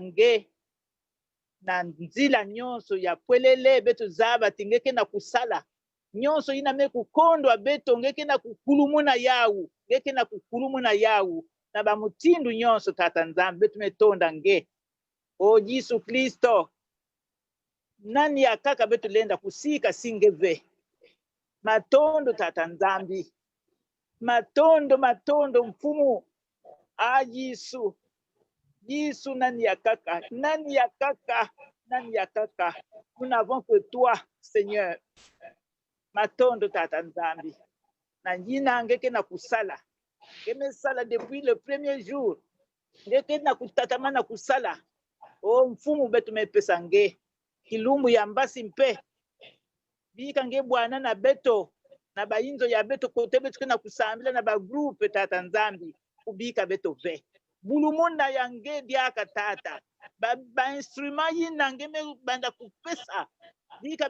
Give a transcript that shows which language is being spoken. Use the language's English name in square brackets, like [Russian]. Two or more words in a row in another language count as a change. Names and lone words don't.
[Kituba (Democratic Republic of Congo)] nge na nzila nyonso ya pwelele beto zaba tingeke na kusala nyonso yina me kukondwa beto ngeke na kukulumuna yawu ngeke na kukulumuna yawu na bamutindu nyonso tata nzambi beto metonda nge o Yesu Kristo nani ya kaka beto lenda kusika singeve matondo tata nzambi matondo mfumu a Yesu nani ya kaka [French] nous n'avons que toi Seigneur [Kituba (Democratic Republic of Congo)] matondo tata nzambi na njina ngeke na kusala ngeme sala [French] depuis le premier jour [Kituba (Democratic Republic of Congo)] ngeke na kutatama na kusala o mfumu betu mepesa nge kilumbu ya mbasi mpe bika nge bwana na beto na bayinzo ya beto kote betu na kusambila na ba groupe tata nzambi kubika beto ve bulumunda ya nge diaka tata ba instrument yina ngeme banda kupesa bika